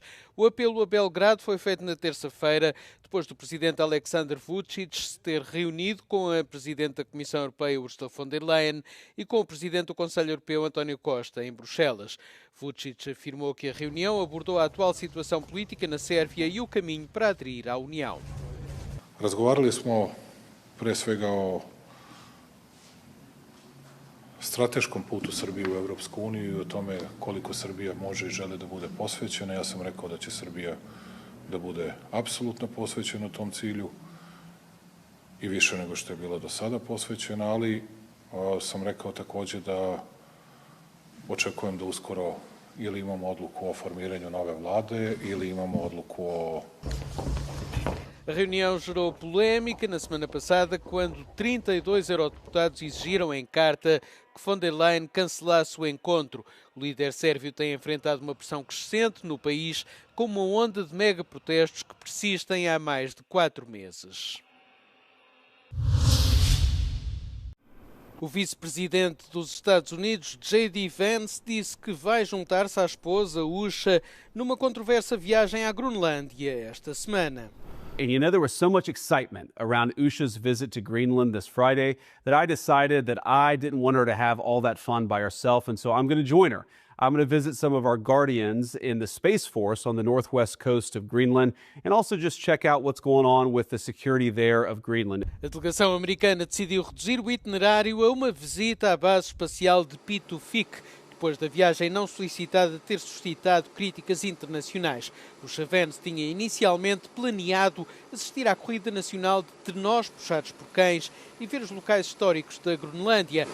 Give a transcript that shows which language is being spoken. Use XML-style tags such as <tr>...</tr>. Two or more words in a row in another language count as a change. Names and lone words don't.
<pt>O apelo a Belgrado foi feito na terça-feira, depois do presidente Aleksandar Vučić se ter reunido com a presidente da Comissão Europeia, Ursula von der Leyen, e com o presidente do Conselho Europeu, António Costa, em Bruxelas. Vučić afirmou que a reunião abordou a atual situação política na Sérvia e o caminho para aderir à União.</pt> <sr>Razgovarali smo pre svega o strateškom putu Srbije u Europsku uniju i o tome koliko Srbija može i želi da bude posvećena. Ja sam rekao da će Srbija da bude apsolutno posvećena u tom cilju i više nego što je bila do sada posvećena, ali sam rekao takođe da očekujem da uskoro ili imamo odluku o formiranju nove vlade ili imamo odluku o...</sr> <pt>A reunião gerou polémica na semana passada quando 32 eurodeputados exigiram em carta que von der Leyen cancelasse o encontro. O líder sérvio tem enfrentado uma pressão crescente no país com uma onda de mega-protestos que persistem há mais de 4 meses. O vice-presidente dos Estados Unidos, J.D. Vance, disse que vai juntar-se à esposa, Usha, numa controversa viagem à Groenlândia esta semana.</pt> <en>And you know, there was so much excitement around Usha's visit to Greenland this Friday that I decided that I didn't want her to have all that fun by herself, and so I'm going to join her. I'm going to visit some of our guardians in the Space Force on the northwest coast of Greenland and also just check out what's going on with the security there of Greenland.</en> <pt>A delegação americana decidiu reduzir o itinerário a uma visita à base espacial de Pitufik, depois da viagem não solicitada ter suscitado críticas internacionais. O Vance tinha inicialmente planeado assistir à corrida nacional de trenós puxados por cães e ver os locais históricos da Groenlândia.</pt>